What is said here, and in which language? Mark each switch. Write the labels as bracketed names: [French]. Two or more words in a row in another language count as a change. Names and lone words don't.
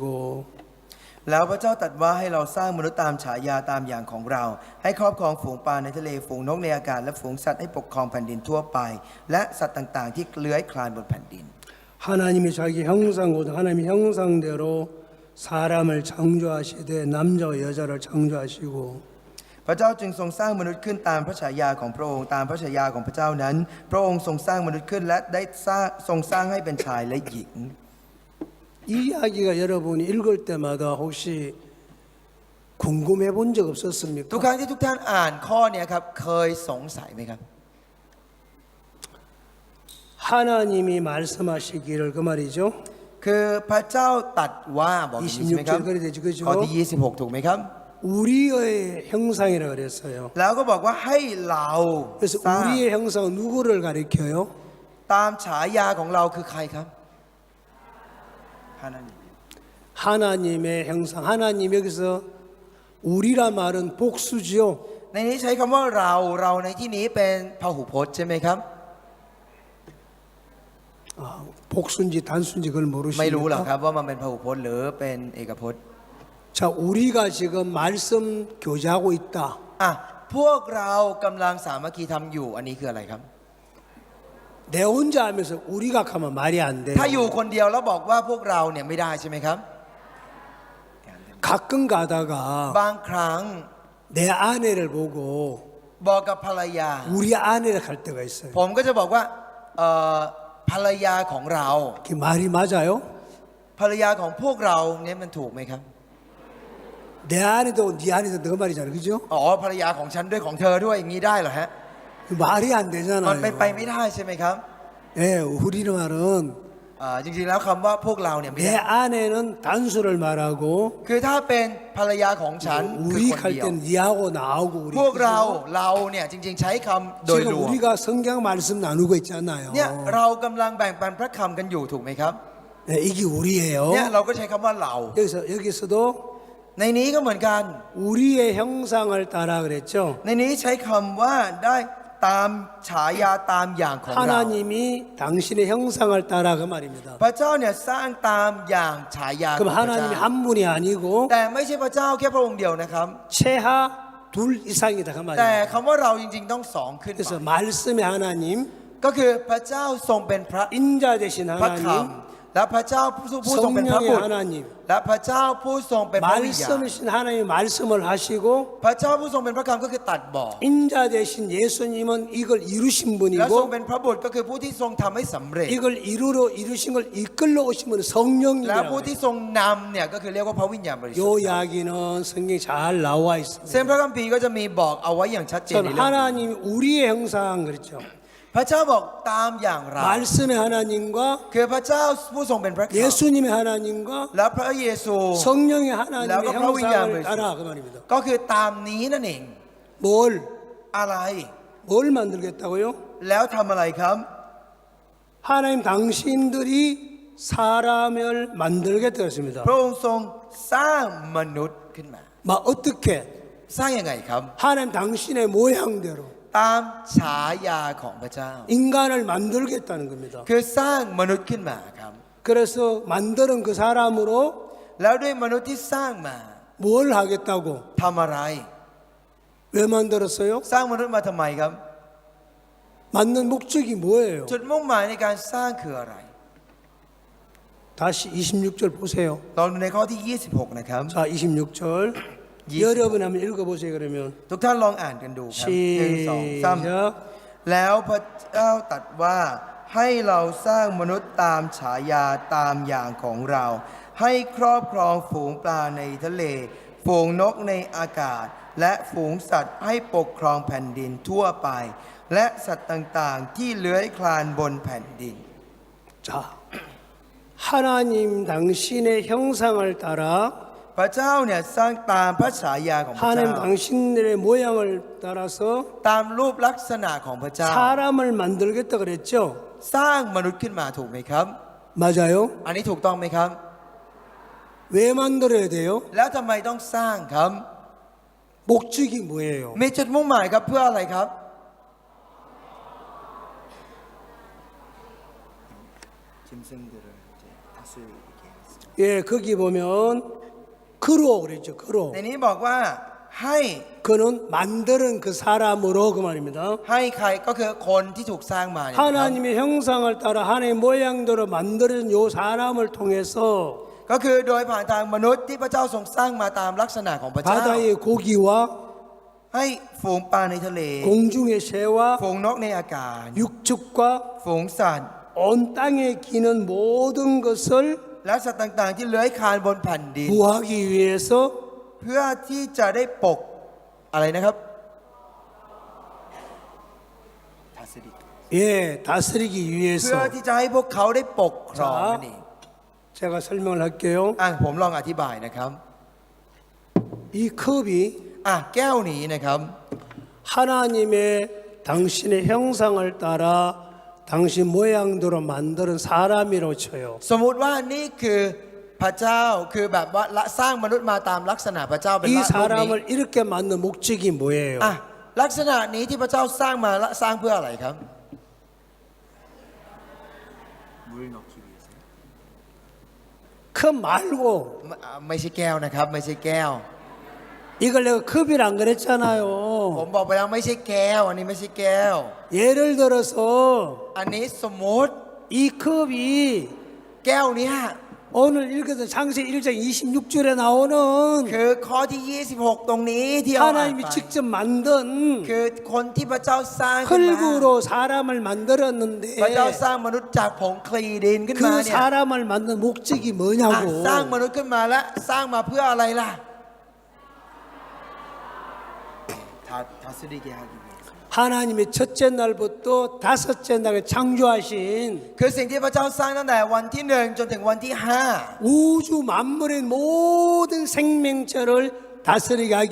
[Thai] 26 แล้วพระเจ้าตรัสว่าให้เราสร้างมนุษย์ตามฉายาตามอย่างของเรา ให้ครอบครองฝูงปลาในทะเลฝูงนกในอากาศและฝูงสัตว์ให้ปกครองแผ่นดินทั่วไป และสัตว์ต่างๆ ที่เลื้อยคลานบนแผ่นดิน [Korean] 하나님이 자기 형상 곧 하나님의 형상대로 사람을 창조하시되 남자와 여자를 창조하시고 [Thai] พระเจ้าจึงทรงสร้างมนุษย์ขึ้นตามพระฉายาของพระองค์ตามพระฉายาของพระเจ้านั้น พระองค์ทรงสร้างมนุษย์ขึ้นและได้ทรงสร้างให้เป็นชายและหญิง [Korean] 이 이야기가 여러분이 읽을 때마다 혹시 궁금해 본 적 [Thai] ทุก [Korean] 없었습니까? [Thai] ครั้งที่ทุกท่านอ่านข้อเนี้ครับเคยสงสัยไหมครับ [Korean] 하나님이 말씀하시기를 그 말이죠. [Thai] คือพระเจ้าตรัสว่าบอกอย่างนี้ใช่ไหมครับ [Korean] 26절 그래 되죠, 그죠? [Thai] ข้อที่ 26 ถูกไหมครับ [Korean] 우리의 형상이라 그랬어요. [Thai] แล้วก็บอกว่าให้เรา [Korean] 그래서 [Thai] สร้าง [Korean] 우리의 형상은 누구를 가리켜요? [Thai] ตามฉายาของเราคือใครครับ 하나님. [Korean] 하나님의 형상. 하나님 여기서 우리란 말은 복수지요. [Thai] ในนี้ใช้คำว่าเราในที่นี้เป็นพหูพจน์ใช่ไหมครับ [Korean] 복수인지 단수인지 그걸 [Thai] ไม่รู้หรอกค [Korean] 모르시니까. [Thai] รับว่ามันเป็นพหูพจน์หรือเป็นเอกพจน์ [Korean] 자, 우리가 지금 말씀 교제하고 있다. [Thai] พวกเรากำลังสามัคคีทำอยู่อันนี้คืออะไรครับ [Korean] 내 혼자 하면서 우리가 하면 말이 안 돼요. [Thai] ถ้าอยู่คนเดียวแล้วบอกว่าพวกเราเนี่ยไม่ได้ใช่ไหมครับ [Korean] 가끔 가다가 [Thai] บางครั้ง [Korean] 내 아내를 보고 [Thai] บอกกับภรรยา [Korean] 우리 아내를 할 때가 있어요. [Thai] ผมก็จะบอกว่าภรรยาของเรา [Korean] 그 말이 맞아요? [Thai] ภรรยาของพวกเราเนี่ยมันถูกไหมครับ [Korean] 내 아내도 네 아내도 너 말이잖아, 그죠? [Thai] ภรรยาของฉันด้วยของเธอด้วยอย่างนี้ได้เหรอฮะ [Korean] 말이 안 [Thai] มันเป็นไป [Korean] 되잖아요. [Thai] ไม่ได้ใช่ไหมครับ [Korean] 예, 우리 말은 [Thai] จริงๆแล้วคำว่าพวกเราเนี่ยไม่ [Korean] 내 [Thai] ได้ [Korean] 아내는 단수를 말하고 [Thai] คือถ้าเป็นภรรยาของฉันคือ [Korean] 우리 [Thai] คน [Korean] 할 [Thai] เดียว [Korean] 때는 니하고 나하고 우리 [Thai] พวกเรา [Korean] 그죠? [Thai] เนี่ยจริงๆใช้คำโดย [Korean] 지금 [Thai] รวม [Korean] 우리가 성경 말씀 나누고 있잖아요. [Thai] เนี่ยเรากำลังแบ่งปันพระคำกันอยู่ถูกไหมครับ [Korean] 네, 이게 우리예요. [Thai] เนี่ยเราก็ใช้คำว่าเรา [Korean] 여기서도 [Thai] ในนี้ก็เหมือนกัน [Korean] 우리의 형상을 따라 그랬죠. [Thai] ในนี้ใช้คำว่าได้ตามฉายาตามอย่างของเรา [Korean] 하나님이 당신의 형상을 따라 그 말입니다. [Thai] พระเจ้าเนี่ยสร้างตามอย่างฉายาของ [Korean] 그럼 [Thai] พระเจ้า [Korean] 하나님이 한 분이 아니고 [Thai] แต่ไม่ใช่พระเจ้าแค่พระองค์เดียวนะครับ [Korean] 최하 둘 이상이다 그 [Thai] แต่ [Korean] 말입니다. [Thai] คำว่าเราจริงๆต้องสองขึ้นไป [Korean] 그래서 말씀의 하나님, [Thai] ก็คือพระเจ้าทรงเป็นพระ [Korean] 인자 되신 [Thai] พระค [Korean] 하나님, [Thai] ำและพระเจ้าผู้ทรงเป็นพระบุ [Korean] 성령의 [Thai] ตร [Korean] 하나님, [Thai] และพระเจ้าผู้ทรงเป็นพระวิญญาณ [Korean] 말씀이신 하나님이 말씀을 하시고 [Thai] พระเจ้าผู้ทรงเป็นพระคำก็คือตัดบ่อ [Korean] 인자 되신 예수님은 이걸 이루신 [Thai] และทรง [Korean] 분이고 [Thai] เป็นพระบุตรก็คือผู้ที่ทรงทำให้สำเร็จ [Korean] 이걸 이루신 걸 이끌러 오신 분은 [Thai] และ [Korean] 성령이라고 [Thai] ผู้ที่ทรงนำเนี่ยก็คือเรียกว่าพระวิญญาณบริสุท [Korean] 요 [Thai] ธิ์ [Korean] 이야기는 성경에 잘 나와 [Thai] ซึ่ง [Korean] 있습니다. [Thai] พระคัมภีร์ก็จะมีบอกเอาไว้อย่างชัดเจน [Korean] 전 [Thai] ในเรื่องนี้ [Korean] 하나님 우리의 형상 그랬죠. [Thai] พระเจ้าบอกตามอย่างเรา [Korean] 말씀의 하나님과 [Thai] คือพระเจ้าผู้ทรงเป็นพระคำ [Korean] 예수님의 하나님과 [Thai] และพระเยซู [Korean] 성령의 하나님의 라고 형상을 하나님의 따라 그 말입니다. [Thai] ก็คือตามนี้นั่นเอง [Korean] 뭘 [Thai] อะไร [Korean] 만들겠다고요? [Thai] แล้วทำอะไรครับ [Korean] 하나님 당신들이 사람을 만들겠다 그랬습니다. [Thai] พระองค์ทรงสร้างมนุษย์ขึ้นมา [Korean] 막 어떻게? [Thai] สร้างยังไงครับ [Korean] 하나님 당신의 모양대로 [Thai] ตามฉายาของพระเจ้า [Korean] 인간을 만들겠다는 겁니다. [Thai] คือสร้างมนุษย์ขึ้นมาครับ [Korean] 그래서 만드는 그 사람으로 [Thai] แล้วด้วยมนุษย์ที่สร้างมา [Korean] 뭘 하겠다고? [Thai] ทำอะไร [Korean] 왜 만들었어요? [Thai] สร้างมนุษย์มาทำไมครับ [Korean] 만든 목적이 뭐예요? [Thai] จุดมุ่งหมายในการสร้างคืออะไร [Korean] 다시 26절 보세요. [Thai] ลองดูในข้อที่ 26 นะครับ [Korean] 자, 26절. 여러분 한번 읽어보세요. 그러면 [Thai] ทุกท่านลองอ่านกันดูครับหนึ่งสองสาม [Korean] 시작. [Thai] แล้วพระเจ้าตรัสว่าให้เราสร้างมนุษย์ตามฉายาตามอย่างของเรา ให้ครอบครองฝูงปลาในทะเล ฝูงนกในอากาศ และฝูงสัตว์ให้ปกครองแผ่นดินทั่วไป และสัตว์ต่างๆ ที่เลื้อยคลานบนแผ่นดิน [Korean] 자, 하나님 당신의 형상을 따라 [Thai] พระเจ้าเนี่ยสร้างตามพระฉายาของพระ [Korean] 하나님 [Thai] เจ้า [Korean] 당신의 모양을 따라서 [Thai] ตามรูปลักษณะของพระเจ้า [Korean] 사람을 만들겠다 그랬죠. [Thai] สร้างมนุษย์ขึ้นมาถูกไหมครับ [Korean] 맞아요? [Thai] อันนี้ถูกต้องไหมครับ [Korean] 왜 만들어야 돼요? [Thai] แล้วทำไมต้องสร้างครับ [Korean] 목적이 뭐예요? [Thai] มีจุดมุ่งหมายครับเพื่ออะไรครับ [Korean] 짐승들을 이제 다스리게 했습니다. 예, 거기 보면 그로 그랬죠. 그로. [Thai] ในนี้บอกว่าให้ [Korean] 그는 만드는 그 사람으로 그 말입니다. [Thai] ให้ใครก็คือคนที่ถูกสร้างมาเนี่ยนะครับ [Korean] 하나님의 형상을 따라 하나님의 모양대로 만들어진 요 사람을 통해서 [Thai] ก็คือโดยผ่านทางมนุษย์ที่พระเจ้าทรงสร้างมาตามลักษณะของพระเจ้า [Korean] 바다의 고기와 [Thai] ให้ฝูงปลาในทะเล [Korean] 공중의 새와 [Thai] ฝูงนกในอากาศ [Korean] 육축과 [Thai] ฝูงสัตว์ [Korean] 온 땅에 기는 모든 것을 [Thai] และสัตว์ต่าง ๆ ที่เลื้อยคลานบนแผ่นดิน [Korean] 구하기 위해서 [Thai] เพื่อที่จะได้ปกอะไรนะครับ [Korean] 다스리게. 예, 다스리기 [Thai] เพื่อ [Korean] 위해서 [Thai] ที่จะให้พวกเขาได้ปกครองนั่นเอง [Korean] 제가 설명을 할게요. [Thai] ผมลองอธิบายนะครับ [Korean] 이 컵이 [Thai] แก้วนี้นะครับ [Korean] 하나님의 당신의 형상을 따라 당신 모양대로 만드는 사람이라고 쳐요. [Thai] สมมุติว่านี่คือพระเจ้าคือแบบว่าละสร้างมนุษย์มาตามลักษณะพระเจ้าเป็น [Korean] 이 [Thai] ละรูปนี้ [Korean] 사람을 이렇게 만든 목적이 뭐예요? [Thai] ลักษณะนี้ที่พระเจ้าสร้างมาละสร้างเพื่ออะไรครับ [Korean] 물 넣기 위해서. 컵 말고 [Thai] ไม่ใช่แก้วนะครับ ไม่ใช่แก้ว [Korean] 이걸 내가 컵이라 안 [Thai] ผม [Korean] 그랬잖아요. [Thai] บอกไปแล้วไม่ใช่แก้ว อันนี้ไม่ใช่แก้ว [Korean] 예를 들어서 [Thai] อันนี้สมมติ [Korean] 이 컵이 [Thai] แก้วเนี้ย [Korean] 오늘 읽었던 창세기 1장 26절에 나오는 [Thai] คือข้อที่ 26 ตรงนี้ที่เอาอ่าน [Korean] 하나님이 [Thai] ไป [Korean] 직접 만든 [Thai] คือคนที่พระเจ้าสร้างขึ้นมา [Korean] 흙으로 사람을 만들었는데 [Thai] พระเจ้าสร้างมนุษย์จากผงคลีดินขึ้นมา [Korean] 그 [Thai] เนี่ย [Korean] 사람을 만든 목적이 [Thai] ส [Korean] 뭐냐고. [Thai] ร้างมนุษย์ขึ้นมาแล้วสร้างมาเพื่ออะไรล่ะ [Korean] 다스리게 하기 위해서. 하나님의 첫째 날부터 다섯째 날에 창조하신 [Thai] คือสิ่งที่พระเจ้าสร้างตั้งแต่วันที่ 1จนถึงวันที่ [Korean] 우주 만물의 모든 생명체를 다스리게 하기